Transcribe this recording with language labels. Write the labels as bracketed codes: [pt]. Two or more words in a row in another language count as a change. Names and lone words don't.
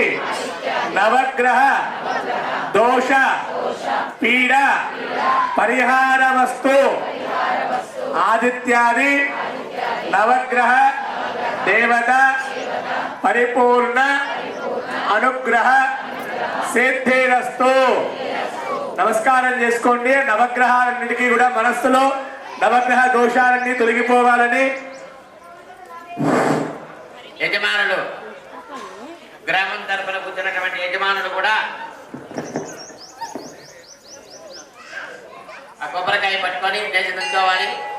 [sa] नवग्रह दोष पीड़ परिहारमस्तु आदित्यादि नवग्रह देवता परिपूर्ण अनुग्रह सिद्धिरस्तु [te] నమస్కారం చేసుకోండి నవగ్రహాలన్నిటికీ కూడా మనస్సులో నవగ్రహ దోషాలన్నీ తొలగిపోవాలని యజమానులు గ్రామం తరపున కూర్చున్నటువంటి యజమానులు కూడా ఆ కొబ్బరికాయ పట్టుకొని లేచి నుంచోవాలి